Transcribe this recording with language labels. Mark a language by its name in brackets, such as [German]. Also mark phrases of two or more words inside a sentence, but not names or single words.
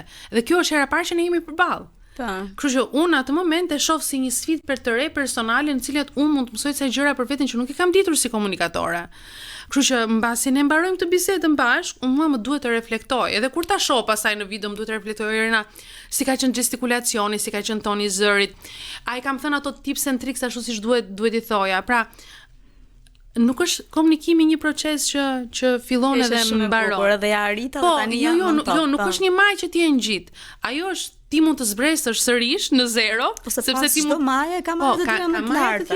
[Albanian] Dhe kjo është hera parë që ne jemi përballë. Kështu që unë atë moment e shoh si një sfidë për të re personale në cilat unë mund të mësoj ca gjëra për veten që nuk i kam ditur si komunikatore. Kështu që mbasi ne mbarojmë këtë bisedë bashkë, unë mua më duhet të reflektoj. Edhe kur ta shoh pastaj në video më duhet të reflektoj Irina, si ka qenë gestikulacioni, si ka qenë toni i zërit. Ai kam thënë ato [English] tips and tricks [Albanian] ashtu siç duhet i thoja. Pra, nuk është komunikimi një proces që fillon edhe mbaron. Por edhe ja arrita dhe tani nuk është një maj që ti e ngjit. Ajo është ti mund të zbresësh sërish në zero, sepse ti mund maje ka marrë të tjera më të larta.